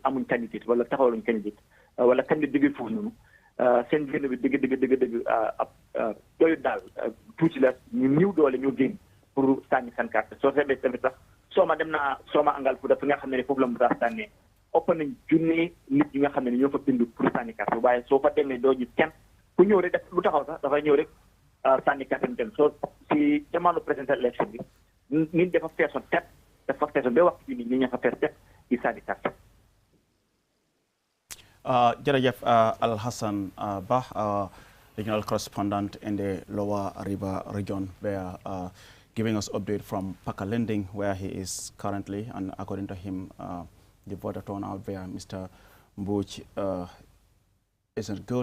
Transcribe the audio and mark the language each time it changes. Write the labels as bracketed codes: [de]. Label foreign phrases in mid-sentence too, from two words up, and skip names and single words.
[wo] amuñ candidate wala taxawaluñ candidate wala candidate jógee foofu noonu seen génn bi dëgg doyu daal tuuti la ñu ñëw doole ñoo génn pour sànni seen carte soo seetlee tamit sax Sooma dem naa Sooma angal fu dafa nga xam ne ni foofu la mu daa sànnee ëpp nañ junni nit yi nga xam ne ni ñoo fa bindu pour sànni carte waaye soo fa demee doo gis kenn ku ñëw rek def lu taxaw sax dafay ñëw rek sànni carte dem soo si jamono [en] presidential election [wo] bi nit dafa feesoon tep dafa feesoon ba waxtu bi nit ñi fa fees tep di sànni carte [en] jërëjëf Al Hassan Bah, regional correspondent in the Lower River region, where giving us update from Pakalending, where he is currently, and according to him, the voter turnout where Mr. Mbuch isn't good.